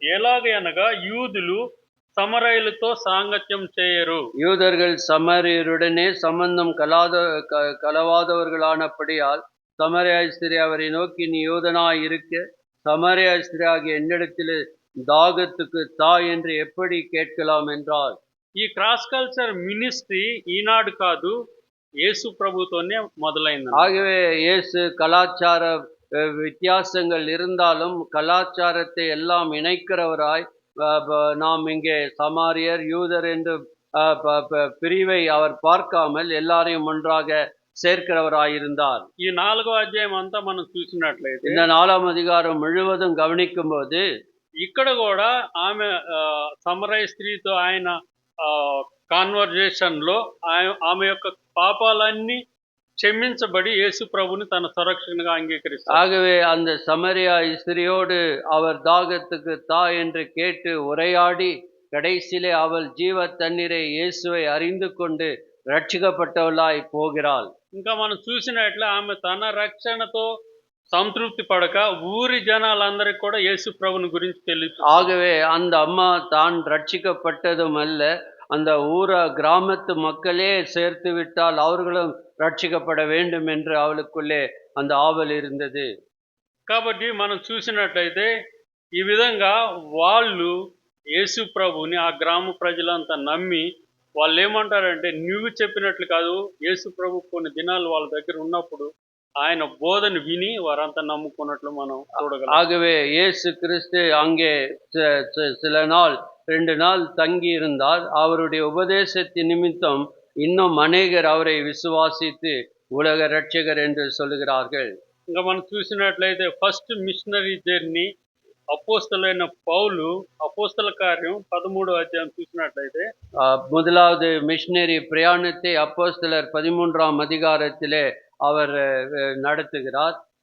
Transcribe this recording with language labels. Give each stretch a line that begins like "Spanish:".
Telugu: ఎలాగనగా యూదులు సమరయులతో సాంగత్యం చేయరు.
Tamil: யூதர்கள் சமரியருடனே சம்பந்தம் கலவாதவர்களானபடியால் சமரியா ஸ்திரீ அவரை நோக்கி, நீ யூதனாய் இருக்க சமரியா ஸ்திரீ ஆகிய என்னிடத்தில் தாகத்துக்கு தா என்று எப்படி கேட்கலாம் என்றார்.
Telugu: ఈ క్రాస్ కల్చర్ మినిస్ట్రీ ఈనాడు కాదు, యేసు ప్రభుతోనే మొదలైంది.
Tamil: ஆகவே இயேசு கலாச்சார வித்தியாசங்கள் இருந்தாலும் கலாச்சாரத்தை எல்லாம் இணைக்கிறவராய் நாம் இங்கே சமாரியர் யூதர் என்று பிரிவை அவர் பார்க்காமல் எல்லாரையும் ஒன்றாக சேர்க்கிறவராயிருந்தார்.
Telugu: ఈ 4వ అధ్యాయం అంతా మనం చూసినట్లయితే
Tamil: இந்த 4ஆம் அதிகாரம் முழுவதும் கவனிக்கும் போது
Telugu: ఇక్కడ కూడా ఆమె సమరయ స్త్రీతో ఆయన కాన్వర్జేషన్ లో ఆమె యొక్క పాపాలన్నీ క్షమించబడి యేసు ప్రభుని తన సంరక్షణగా అంగీకరిస్తారు.
Tamil: ஆகவே அந்த சமரியா ஸ்திரியோடு அவர் தாகத்துக்கு தா என்று கேட்டு உரையாடி கடைசியிலே அவள் ஜீவ தண்ணீரை இயேசுவை அறிந்து கொண்டு ரட்சிக்கப்பட்டவளாய் போகிறாள்.
Telugu: ఇంకా మనం చూసినట్లే ఆమె తన రక్షణతో సంతృప్తి పడక ఊరి జనాలందరికీ కూడా యేసు ప్రభుని గురించి తెలుసు.
Tamil: ஆகவே அந்த அம்மா தான் ரட்சிக்கப்பட்டதும் அல்ல, அந்த கிராமத்து மக்களே சேர்த்து விட்டால் அவர்களும் ரட்சிக்கப்பட வேண்டும் என்று அவளுக்குள்ளே அந்த ஆவல் இருந்தது.
Telugu: కాబట్టి మనం చూసినట్లయితే ఈ విధంగా వాళ్ళు యేసు ప్రభుని ఆ గ్రామ ప్రజలంతా నమ్మి వాళ్ళు ఏమంటారంటే, నువ్వు చెప్పినట్లు కాదు, యేసు ప్రభు కొన్ని దినాలు వాళ్ళ దగ్గర ఉన్నప్పుడు ఆయన బోధన విని వారంతా నమ్ముకున్నట్లు మనం చూడగలం.
Tamil: ஆகவே இயேசு கிறிஸ்து அங்கே சில நாள் 2 நாள் தங்கி இருந்தார். அவருடைய உபதேசத்தின் நிமித்தம் இன்னும் அநேகர் அவரை விசுவாசித்து உலக ரட்சகர் என்று சொல்லுகிறார்கள்.
Telugu: ఇంకా మనం చూసినట్లయితే ఫస్ట్ మిషనరీ జర్నీ అపోస్తలైన పౌలు అపోస్తల కార్యం 13వ అధ్యాయం చూసినట్లయితే
Tamil: முதலாவது மிஷனரி பிரயாணத்தை அப்போஸ்தலர் 13ஆம் அதிகாரத்திலே அவர் நடத்துகிறார்.